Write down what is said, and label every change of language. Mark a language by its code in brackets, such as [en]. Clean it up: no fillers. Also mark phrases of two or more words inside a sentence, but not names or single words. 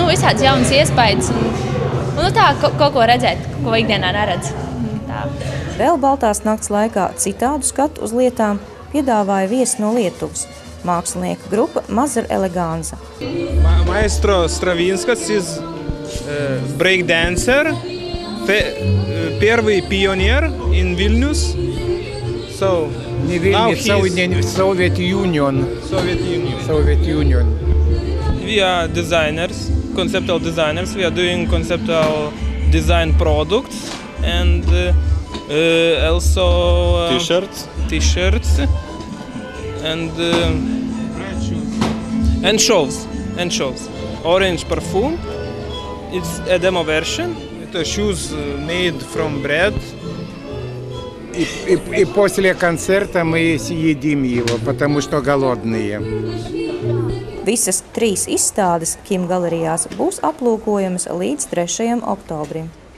[lv] Visāds jaunas iespējas un tā kaut ko redzēt, ko ikdienā neredz. Tā. Vēl Baltās nakts laikā citādu skatu uz lietām piedāvāja viesi no Lietuvas. Mākslinieka grupa Mazar Eleganza. [en] Maestro Stravinskas is breakdancer, первый pioneer in Vilnius. So now Soviet Union. We are designers, conceptual designers. We are doing conceptual design products and also t-shirts. And shows. Orange perfume. It's a demo version. Это shoes made from bread. [ru] И после концерта мы съедим его, потому что голодные. [lv] Visas 3 izstādes Kim galerijās būs aplūkojamas līdz 3. oktobrim.